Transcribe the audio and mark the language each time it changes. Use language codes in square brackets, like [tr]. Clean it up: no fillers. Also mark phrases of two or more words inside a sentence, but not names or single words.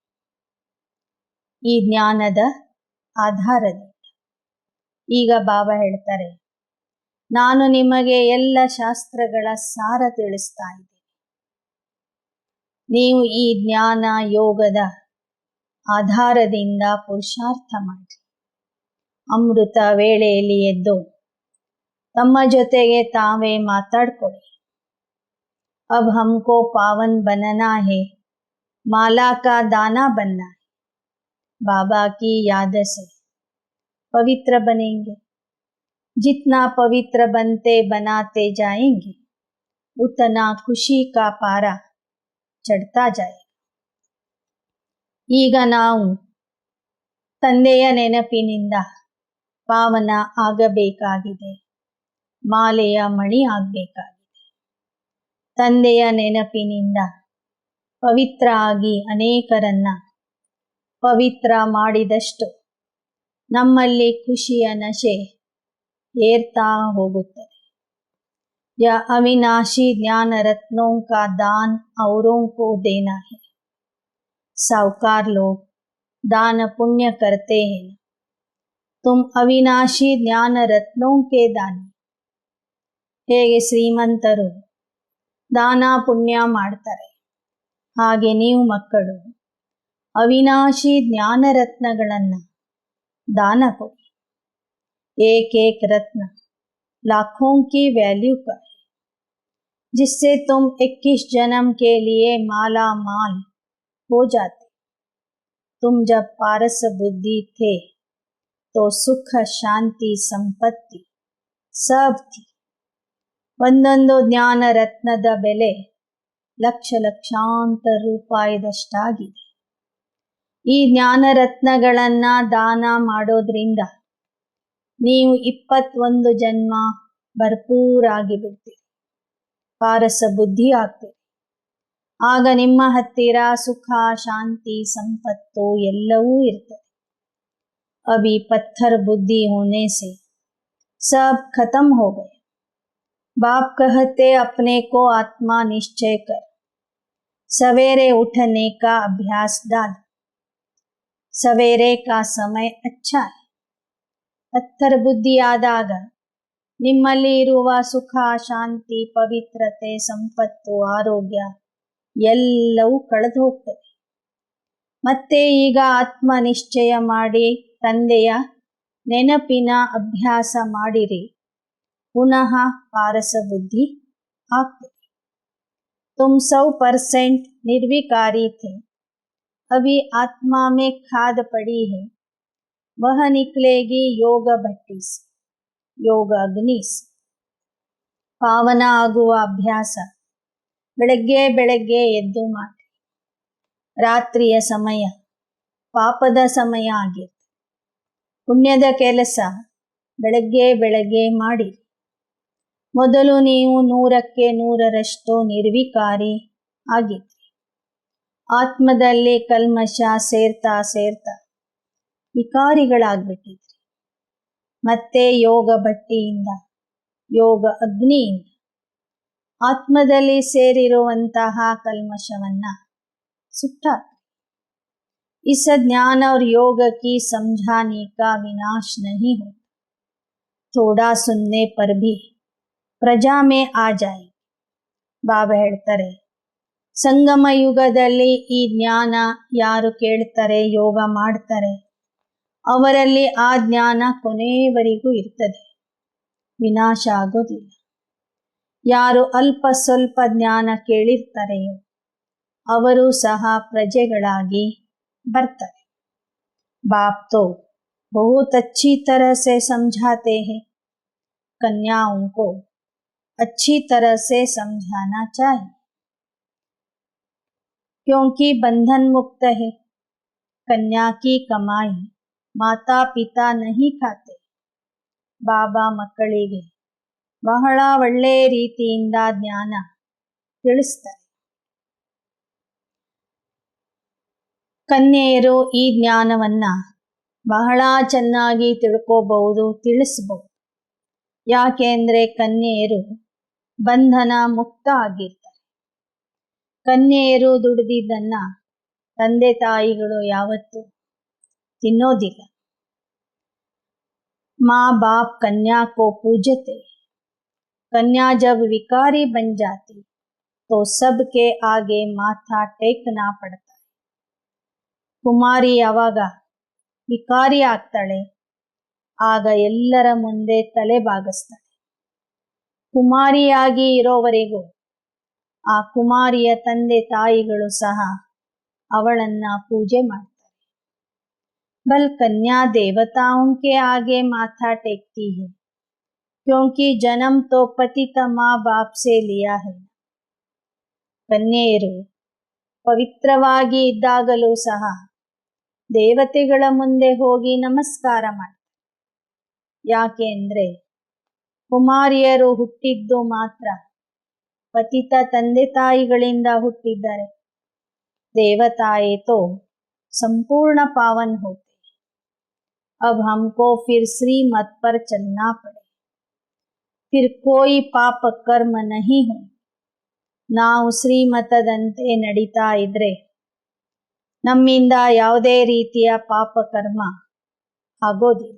[kn] ಈ ಜ್ಞಾನದ ಆಧಾರದಿಂದ ಈಗ ಬಾಬಾ ಹೇಳ್ತಾರೆ, ನಾನು ನಿಮಗೆ ಎಲ್ಲ ಶಾಸ್ತ್ರಗಳ ಸಾರ ತಿಳಿಸ್ತಾ ಇದ್ದೀನಿ. ನೀವು ಈ ಜ್ಞಾನ ಯೋಗದ ಆಧಾರದಿಂದ ಪುರುಷಾರ್ಥ ಮಾಡಿ ಅಮೃತ ವೇಳೆಯಲ್ಲಿ ಎದ್ದು ತಮ್ಮ ಜೊತೆಗೆ ತಾವೇ ಮಾತಾಡ್ಕೊಳ್ಳಿ. [hi] अब हमको पावन बनना है, माला का दाना बनना है. बाबा की याद से पवित्र बनेंगे. जितना पवित्र बनते बनाते जाएंगे उतना खुशी का पारा चढ़ता जाएगा. [kn] ಈಗ ನಾವು ತಂದೆಯ ನೆನಪಿನಿಂದ ಪಾವನ ಆಗಬೇಕಾಗಿದೆ, ಮಾಲೆಯ ಮಣಿ ಆಗಬೇಕಾಗಿದೆ. ತಂದೆಯ ನೆನಪಿನಿಂದ ಪವಿತ್ರ ಆಗಿ ಅನೇಕರನ್ನ ಪವಿತ್ರ ಮಾಡಿದಷ್ಟು ನಮ್ಮಲ್ಲಿ ಖುಷಿಯ ನಶೆ ಏರ್ತಾ ಹೋಗುತ್ತದೆ. [hi] यह अविनाशी ज्ञान रत्नों का दान औरों को देना है। साहूकार लोग दान पुण्य करते हैं, तुम अविनाशी ज्ञान रत्नों के दानी। [kn] ಹೇಗೆ ಶ್ರೀಮಂತರು ದಾನ ಪುಣ್ಯ ಮಾಡ್ತಾರೆ, ಹಾಗೆ ನೀವು ಮಕ್ಕಳು ಅವಿನಾಶಿ ಜ್ಞಾನ ರತ್ನಗಳನ್ನು दान ಕೊಡಿ। [hi] एक एक रत्न लाखों की वैल्यू का है, जिससे तुम 21 जन्म के लिए माला माल हो जाते। तुम जब पारस बुद्धि थे तो सुख शांति संपत्ति सब थी। [kn] ಒಂದೊಂದು ಜ್ಞಾನ ರತ್ನದ ಬೆಲೆ ಲಕ್ಷ ಲಕ್ಷಾಂತರ ರೂಪಾಯಿದಷ್ಟಾಗಿದೆ। ಈ ಜ್ಞಾನ ರತ್ನಗಳನ್ನ ದಾನ ಮಾಡೋದ್ರಿಂದ ನೀವು 21 ಜನ್ಮ ಭರ್ಪೂರಾಗಿ ಬಿಡ್ತೀರಿ, ಪಾರಸ ಬುದ್ಧಿ ಆಗ್ತೀರಿ। ಆಗ ನಿಮ್ಮ ಹತ್ತಿರ ಸುಖ ಶಾಂತಿ ಸಂಪತ್ತು ಎಲ್ಲವೂ ಇರ್ತದೆ। [hi] अभी पत्थर बुद्धि होने से सब खत्म हो गए। बाप कहते अपने को आत्मा निश्चय कर, सवेरे उठने का अभ्यास डाल। सवेरे का समय अच्छा है। [kn] ಪತ್ಥರ ಬುದ್ಧಿ ಆದಾಗ ನಿಮ್ಮಲ್ಲಿ ಇರುವ ಸುಖ ಶಾಂತಿ ಪವಿತ್ರತೆ ಸಂಪತ್ತು ಆರೋಗ್ಯ ಎಲ್ಲವೂ ಕಳೆದು ಹೋಗ್ತದೆ। ಮತ್ತೆ ಈಗ ಆತ್ಮ ನಿಶ್ಚಯ ಮಾಡಿ ತಂದೆಯ ನೆನಪಿನ ಅಭ್ಯಾಸ ಮಾಡಿರಿ, [hi] पुनः पारस बुद्धि आपके। तुम 100% निर्विकारी थे, अभी आत्मा में खाद पड़ी है, वह निकलेगी योग भट्टी से, योग अग्नि से। [kn] ಪಾವನ ಆಗುವ ಅಭ್ಯಾಸ ಬೆಳಗ್ಗೆ ಬೆಳಗ್ಗೆ ಎದ್ದು ಮಾಡಿ। ರಾತ್ರಿಯ ಸಮಯ ಪಾಪದ ಸಮಯ ಆಗಿರುತ್ತೆ। ಪುಣ್ಯದ ಕೆಲಸ ಬೆಳಗ್ಗೆ ಬೆಳಗ್ಗೆ ಮಾಡಿ। ಮೊದಲು ನೀವು 100ಕ್ಕೆ 100ರಷ್ಟು ನಿರ್ವಿಕಾರಿ ಆಗಿದ್ರಿ। ಆತ್ಮದಲ್ಲಿ ಕಲ್ಮಶ ಸೇರ್ತಾ ಸೇರ್ತಾ ವಿಕಾರಿಗಳಾಗ್ಬಿಟ್ಟಿದ್ರಿ। ಮತ್ತೆ ಯೋಗ ಭಟ್ಟಿಯಿಂದ ಯೋಗ ಅಗ್ನಿಯಿಂದ ಆತ್ಮದಲ್ಲಿ ಸೇರಿರುವಂತಹ ಕಲ್ಮಶವನ್ನ ಸುಟ್ಟಾಕ್ರಿ। [hi] इस ज्ञान और योग की समझाने का विनाश नहीं होता, थोड़ा सुनने पर भी प्रजा में आ जाए। [kn] ಬಾಬಾ ಹೇಳ್ತಾರೆ, ಸಂಗಮ ಯುಗದಲ್ಲಿ ಈ ಜ್ಞಾನ ಯಾರು ಕೇಳ್ತಾರೆ, ಯೋಗ ಮಾಡ್ತಾರೆ, ಅವರಲ್ಲಿ ಆ ಜ್ಞಾನ ಕೊನೆಯವರೆಗೂ ಇರ್ತದೆ, ವಿನಾಶ ಆಗೋದಿಲ್ಲ। ಯಾರು ಅಲ್ಪ ಸ್ವಲ್ಪ ಜ್ಞಾನ ಕೇಳಿರ್ತಾರೆಯೋ ಅವರು ಸಹ ಪ್ರಜೆಗಳಾಗಿ ಬರ್ತಾರೆ। [hi] बाप तो बहुत अच्छी तरह से समझाते हैं, कन्याओं को अच्छी तरह से समझाना चाहिए, क्योंकि बंधन मुक्त है। कन्या की कमाई माता पिता नहीं खाते। [kn] ಬಾಬಾ ಮಕ್ಕಳಿಗೆ ಬಹಳ ಒಳ್ಳೆಯ ರೀತಿಯಿಂದ ಜ್ಞಾನ ತಿಳಿಸ್ತಾರೆ। ಕನ್ಯೆಯರು ಈ ಜ್ಞಾನವನ್ನ ಬಹಳ ಚೆನ್ನಾಗಿ ತಿಳ್ಕೋಬಹುದು, ತಿಳಿಸಬಹುದು। ಯಾಕೆಂದ್ರೆ ಕನ್ಯೆಯರು ಬಂಧನ ಮುಕ್ತ ಆಗಿರ್ತಾರೆ। ಕನ್ಯೆಯರು ದುಡಿದಿದ್ದನ್ನ ತಂದೆ ತಾಯಿಗಳು ಯಾವತ್ತೂ ತಿನ್ನೋದಿಲ್ಲ। [hi] माँ बाप कन्या को पूजते, कन्या जब विकारी बन जाती तो सबके आगे माथा टेकना पड़ता है। [kn] ಕುಮಾರಿ ಯಾವಾಗ ವಿಕಾರಿ ಆಗ್ತಾಳೆ ಆಗ ಎಲ್ಲರ ಮುಂದೆ ತಲೆ ಬಾಗಿಸ್ತಾಳೆ। ಕುಮಾರಿಯಾಗಿ ಇರೋವರೆಗೂ ಆ ಕುಮಾರಿಯ ತಂದೆ ತಾಯಿಗಳು ಸಹ ಅವಳನ್ನ ಪೂಜೆ ಮಾಡ್ತಾರೆ। [hi] बल कन्या देवताओं के आगे माथा टेकती है, क्योंकि जन्म तो पतित माँ बाप से लिया है। [kn] ಕನ್ಯೆಯರು ಪವಿತ್ರವಾಗಿ ಇದ್ದಾಗಲೂ ಸಹ ದೇವತೆಗಳ ಮುಂದೆ ಹೋಗಿ ನಮಸ್ಕಾರ ಮಾಡ್ತಾರೆ। ಯಾಕೆ ಅಂದ್ರೆ ಕುಮಾರಿಯರು ಹುಟ್ಟಿದ್ದು ಮಾತ್ರ ಪತಿತ ತಂದೆ ತಾಯಿಗಳಿಂದ ಹುಟ್ಟಿದ್ದಾರೆ। [hi] ದೇವತಾಯೇ तो संपूर्ण पावन होते। अब हमको फिर श्रीमत पर चलना पड़े। फिर कोई पाप कर्म नहीं हो. [kn] ನಾವು ಶ್ರೀಮತದಂತೆ ನಡೀತಾ ಇದ್ರೆ ನಮ್ಮಿಂದ ಯಾವುದೇ ರೀತಿಯ ಪಾಪ ಕರ್ಮ ಆಗೋದಿಲ್ಲ.